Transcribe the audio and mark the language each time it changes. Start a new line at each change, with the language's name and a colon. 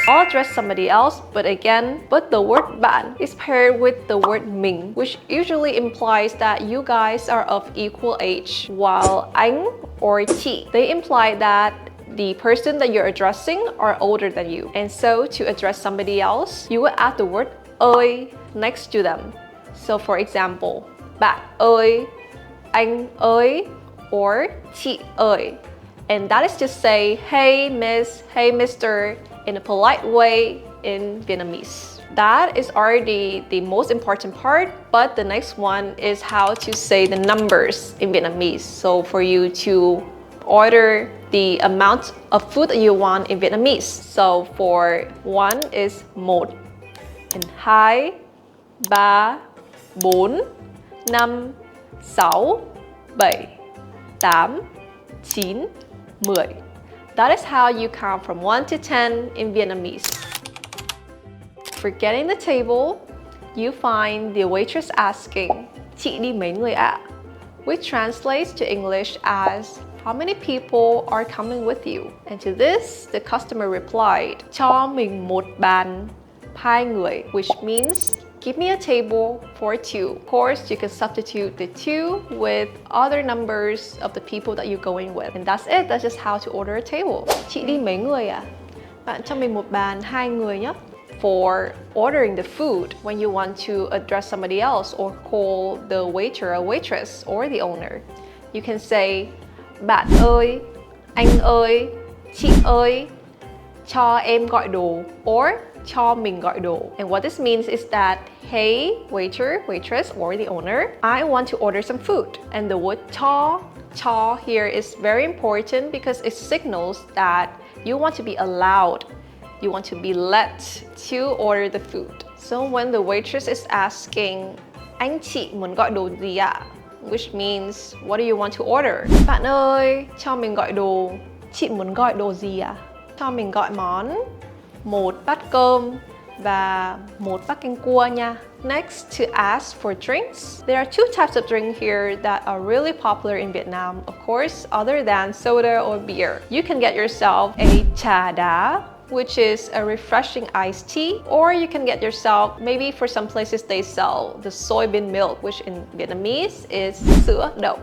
English: I'll address somebody else, but the word bạn is paired with the word mình, which usually implies that you guys are of equal age, while anh or chị, they imply that the person that you're addressing are older than you. And so to address somebody else, you will add the word ơi next to them. So for example,
Vietnamese: bạn ơi, anh ơi, or chị ơi.
English: And that is to say, hey miss, hey mister, in a polite way in Vietnamese. That is already the most important part, but the next one is how to say the numbers in Vietnamese. So for you to order the amount of food that you want in Vietnamese. So for one is một, and
Vietnamese: hai, ba, bốn, năm, sáu, bảy, tám, chín,
English: 10. That is how you count from 1 to 10 in Vietnamese. For getting the table, you find the waitress asking,
Vietnamese: chị đi mấy người ạ?
English: Which translates to English as, how many people are coming with you? And to this, the customer replied,
Vietnamese: cho mình một bàn, hai người,
English: which means, give me a table for two. Of course, you can substitute the two with other numbers of the people that you're going with. And that's it. That's just how to order a table.
Vietnamese: Chị đi mấy người ạ? Bạn cho mình một bàn, hai người nhé.
English: For ordering the food, when you want to address somebody else or call the waiter or waitress or the owner, you can say,
Vietnamese: bạn ơi, anh ơi, chị ơi, cho em gọi đồ,
English: or
Vietnamese: cho mình gọi đồ.
English: And what this means is that, hey, waiter, waitress, or the owner, I want to order some food. And the word cho here is very important because it signals that you want to be allowed, you want to be let to order the food. So when the waitress is asking,
Vietnamese: anh chị muốn gọi đồ gì ạ?
English: Which means, what do you want to order?
Vietnamese: Bạn ơi, cho mình gọi đồ. Chị muốn gọi đồ gì ạ? Cho mình gọi món một bát cơm và một bát canh cua nha.
English: Next, to ask for drinks. There are two types of drink here that are really popular in Vietnam, of course, other than soda or beer. You can get yourself a trà đá, which is a refreshing iced tea, or you can get yourself, maybe for some places they sell the soybean milk, which in Vietnamese is sữa đậu.